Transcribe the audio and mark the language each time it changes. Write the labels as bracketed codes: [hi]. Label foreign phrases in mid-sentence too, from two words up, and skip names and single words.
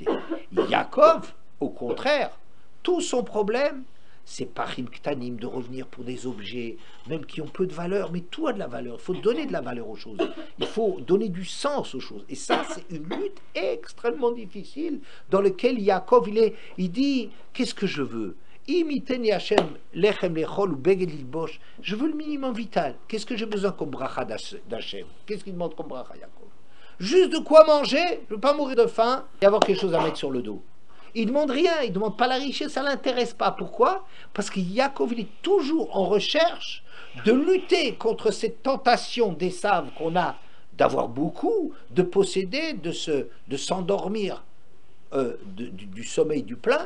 [fr] Yaakov, au contraire, tout son problème, c'est [he] פכים קטנים, [fr] de revenir pour des objets, même qui ont peu de valeur, mais tout a de la valeur. Il faut donner de la valeur aux choses. Il faut donner du sens aux choses. Et ça, c'est une lutte extrêmement difficile dans laquelle Yaakov, il dit, qu'est-ce que je veux? [he] אם יתן לי השם לחם לאכול ובגד ללבוש. [fr] Je veux le minimum vital. Qu'est-ce que j'ai besoin comme bracha d'Hashem? Qu'est-ce qu'il demande comme bracha, Yaakov? Juste de quoi manger, je ne veux pas mourir de faim et avoir quelque chose à mettre sur le dos. Il ne demande rien, il ne demande pas la richesse, ça ne l'intéresse pas. Pourquoi? Parce que Yaakov, il est toujours en recherche de lutter contre cette tentation d'Esav qu'on a d'avoir beaucoup, de posséder, de s'endormir du sommeil du plein.